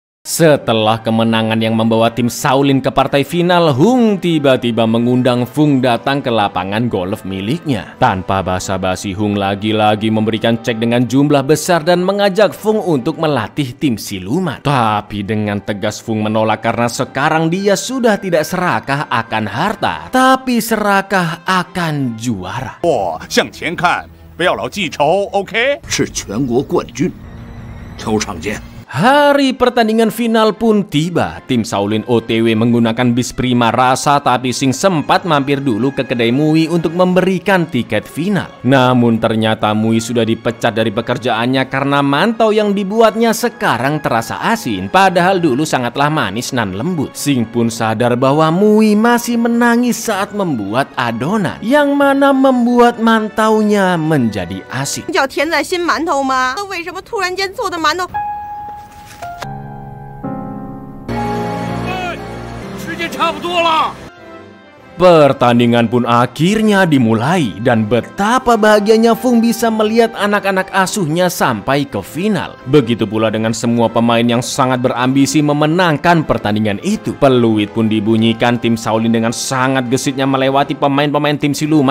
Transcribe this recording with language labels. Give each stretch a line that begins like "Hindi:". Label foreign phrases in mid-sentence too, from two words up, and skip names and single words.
Indonesian: Setelah kemenangan yang membawa tim Shaolin ke partai final, Hung tiba-tiba mengundang Fung datang ke lapangan golf miliknya. Tanpa basa-basi, Hung lagi-lagi memberikan cek dengan jumlah besar dan mengajak Fung untuk melatih tim siluman. Tapi dengan tegas Fung menolak karena sekarang dia sudah tidak serakah akan harta, tapi serakah akan juara.
Chinese: 我向前看，不要老记仇 ，OK？是全国冠军，球场见。
Indonesian: Hari pertandingan final pun tiba. Tim Shaolin OTW menggunakan bis prima rasa, tapi Sing sempat mampir dulu ke kedai Mui untuk memberikan tiket final. Namun ternyata Mui sudah dipecat dari pekerjaannya karena mantau yang dibuatnya sekarang terasa asin, padahal dulu sangatlah manis nan lembut. Sing pun sadar bahwa Mui masih menangis saat membuat adonan, yang mana membuat mantaunya menjadi asin.
Chinese: 叫甜仔心馒头吗？那为什么突然间做的馒头？差不多了。
Indonesian: Pertandingan pun akhirnya dimulai dan betapa bahagianya Fung bisa melihat anak-anak asuhnya sampai ke final. Begitu pula dengan semua pemain yang sangat berambisi memenangkan pertandingan itu. Peluit pun dibunyikan, tim Shaolin dengan sangat gesitnya melewati pemain-pemain tim siluman.